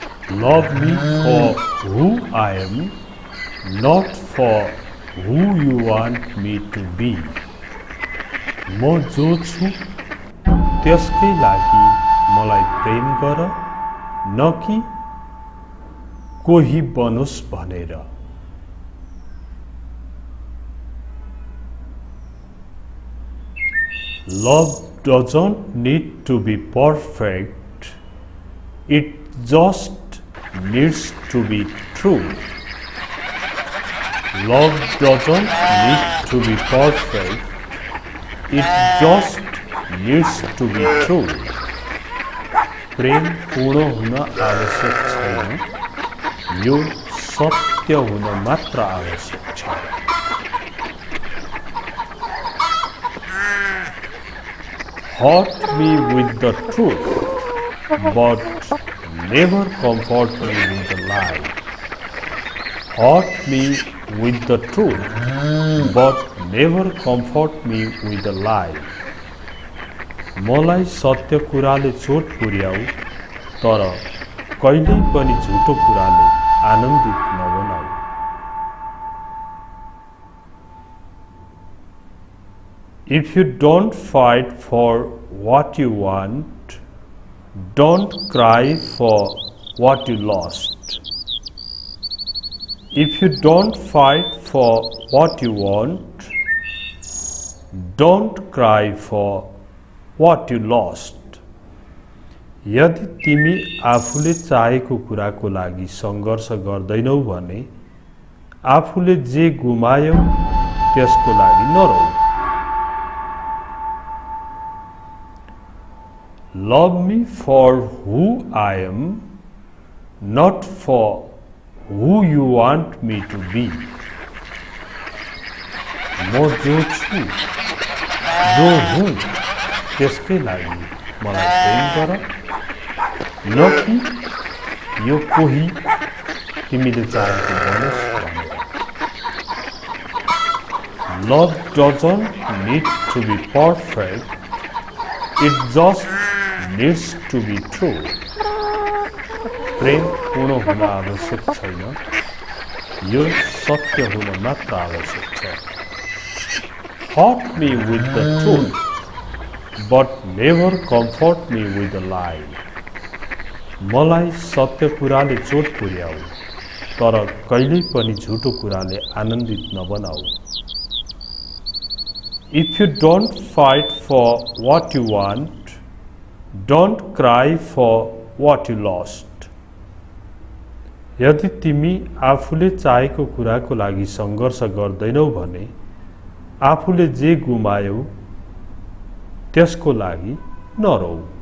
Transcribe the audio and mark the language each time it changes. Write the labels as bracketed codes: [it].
[en] Love me for who I am, not for who you want me to be. [ne] म जो छु त्यसकै लागि मलाई प्रेम गर, न कि कोही बनोस् भनेर. [en] Love doesn't need to be perfect, it just needs to be true. Love doesn't need to be perfect, it just needs to be true. [ne] प्रेम पूर्ण हुन आवश्यक छैन, यो सत्य हुन मात्र आवश्यक छ. [en] Hurt me with the truth, but never comfort me with the lie. Hurt me with the truth, but never comfort me with the lie. [ne] मलाई सत्य कुराले चोट पुर्याऊ, तर कहिल्यै पनि झुटो कुराले आनन्दित नबनाऊ. [en] If you don't fight for what you want, don't cry for what you lost. If you don't fight for what you want, don't cry for what you lost. [ne] यदि तिमी आफूले चाहेको कुराको लागि सङ्घर्ष गर्दैनौ भने आफूले जे गुमायौ त्यसको लागि नरौ. [en] Love me for who I am, not for who you want me to be. [ne] म जो छु, जो हुँ त्यसकै लागि मलाई प्रेम गर, न कि यो कोही तिमीले चाहेको बनोस् भनेर. [en] Love doesn't need to be perfect, it just needs to be true. [ne] प्रेम पूर्ण हुन आवश्यक छैन, यो सत्य हुन मात्र आवश्यक छ. [en] Hurt me with the truth, but never comfort me with a lie. [ne] मलाई सत्य कुराले चोट पुर्याऊ, तर कहिल्यै पनि झुटो कुराले आनन्दित नबनाऊ. [en] If you don't fight for what you want, don't cry for what you lost. [ne] यदि तिमी आफूले चाहेको कुराको लागि सङ्घर्ष गर्दैनौ भने आफूले जे गुमायौ त्यसको लागि नरौ.